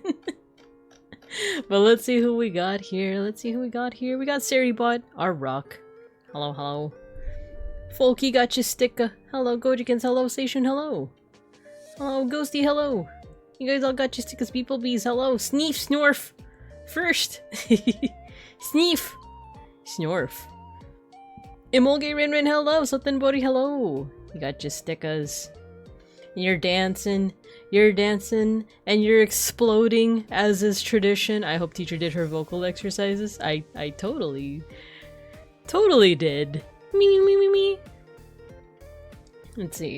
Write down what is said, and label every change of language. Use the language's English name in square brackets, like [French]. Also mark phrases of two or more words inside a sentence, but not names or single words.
[English] But let's see who we got here. We got Seribot, our rock. Hello, hello. Folky got your sticker. Hello, Gojikins. Hello, Station. Hello. Hello, Ghosty. Hello. You guys all got your stickers. Beeplebees. Hello. Sneef. Snorf. First. Sneef. Snorf. Emolge Rin. Hello. Something Bodhi. Hello. You got your stickers. You're dancing, and you're exploding, as is tradition. I hope teacher did her vocal exercises. I totally did. Me. Let's see.